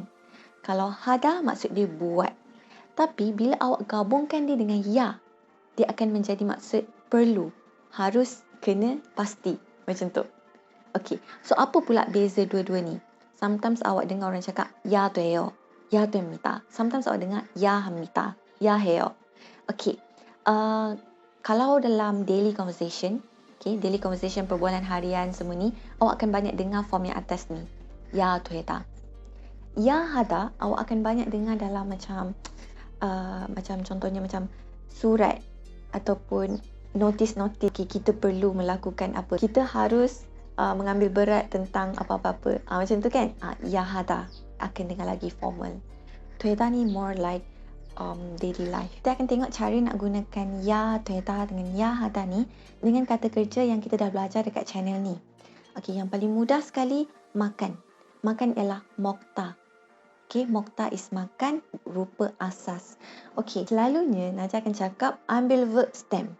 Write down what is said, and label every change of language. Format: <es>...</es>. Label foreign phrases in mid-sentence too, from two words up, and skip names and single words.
<ms>Kalau hada maksud dia buat. Tapi bila awak gabungkan dia dengan ya, dia akan menjadi maksud perlu, harus, kena, pasti. Macam tu. Okey, so apa pula beza dua-dua ni? Sometimes awak dengar orang cakap</ms> <ko>야 돼요, 야 됩니다.</ko> <ms>Sometimes awak dengar</ms> <ko>야 합니다, 야 해요.</ko> <ms>Okey, kalau dalam</ms> <en>daily conversation, daily conversation,</en> <ms>perbualan harian semua ni, awak akan banyak dengar form yang atas ni.</ms> <ko>야 되다. 야 하다,</ko> <ms>awak akan banyak dengar dalam macam contohnya macam surat ataupun notis-notis. Kita perlu melakukan apa. Kita harus mengambil berat tentang apa-apa. Macam tu kan?</ms> <ko>야 하다</ko> <ms>akan dengar lagi formal.</ms> <en>되다 ni more like daily life.</en> <ms>Kita akan tengok cara nak gunakan</ms> <ko>야 되다</ko> <ms>dengan</ms> <ko>야 하다</ko> <ms>ni dengan kata kerja yang kita dah belajar dekat channel ni. Okey, yang paling mudah sekali, makan. Makan ialah 먹다. Okey, 먹다 is makan, rupa asas. Okey, selalunya Najah akan cakap ambil</ms> <en>verb stem.</en>